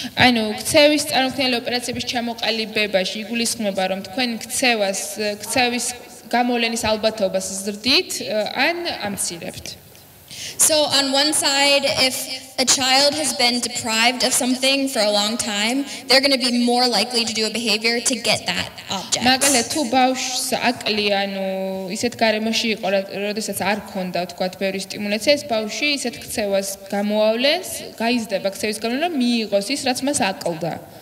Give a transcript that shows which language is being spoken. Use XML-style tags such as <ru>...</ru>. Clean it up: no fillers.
<ka>ანუ ქცევის წარმოქმნელი ოპერაციების ჩამოყალიბებაში იგულისხმება რომ თქვენ ქცევის გამოვლენის ალბათობას ზრდით ან ამცირებთ.</ka> <en>So on one side, if a child has been deprived of something for a long time, they're going to be more likely to do a behavior to get that object.</en> <ka>მაგალითად თუ ბავშვს აკლი ანუ ისეთ გარემოში იყო, როდესაც არ ქონდა თქვათ ბევრი სტიმულაცია, ეს ბავშვი ისეთ ქცევას გამოავლენს, გაიზრდება ქცევის გამოვლენა, რომ მიიღოს ის, რაც მას აკლდა.</ka>